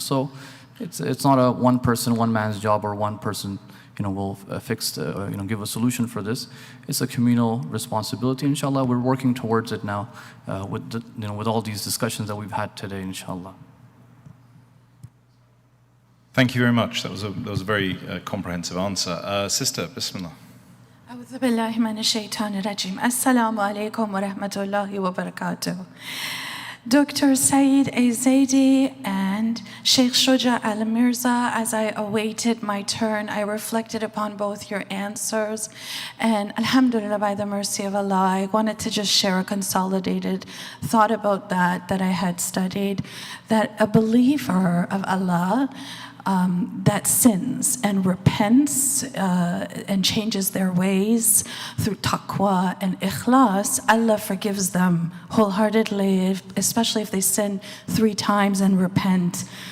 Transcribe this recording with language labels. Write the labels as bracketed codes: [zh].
[en] So it's not a one man's job, or one person will give a solution for this. It's a communal responsibility. Inshallah, we're working towards it now with all these discussions that we've had today. Inshallah. Thank you very much. That was a very comprehensive answer. Sister, Bismillah. [ar] أعوذ بالله من الشيطان الرجيم. السلام عليكم ورحمة الله وبركاته. [en] Dr. Saeed A. Zaidi and Sheikh Shuja Al-Mirza, as I awaited my turn, I reflected upon both your answers. And alhamdulillah, by the mercy of Allah, I wanted to just share a consolidated thought about that I had studied, that a believer of Allah that sins and repents and changes their ways through taqwa and ikhlas, Allah forgives them wholeheartedly, especially if they sin 3 times and repent.